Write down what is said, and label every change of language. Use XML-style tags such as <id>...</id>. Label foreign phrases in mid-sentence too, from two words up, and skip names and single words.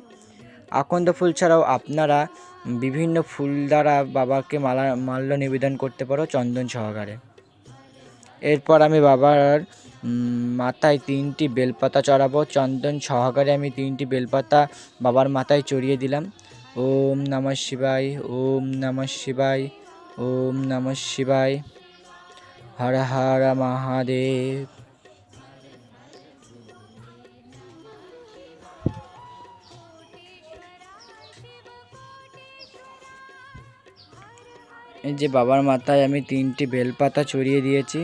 <bn>আকন্দ ফুল ছাড়াও আপনারা বিভিন্ন ফুল দ্বারা বাবাকে মাল্য নিবেদন করতে পারো চন্দন সহকারে। এরপর আমি বাবার মাথায় 3টি বেলপাতা চড়াবো। চন্দন সহকারে আমি 3টি বেলপাতা বাবার মাথায় চড়িয়ে দিলাম।</bn> <sa>ওম নমঃ শিবায়, ওম নমঃ শিবায়, ওম নমঃ শিবায়, হর হর মহাদেব।</sa> <bn>এই যে বাবার মাথায় আমি 3টি বেলপাতা চড়িয়ে দিয়েছি।</bn>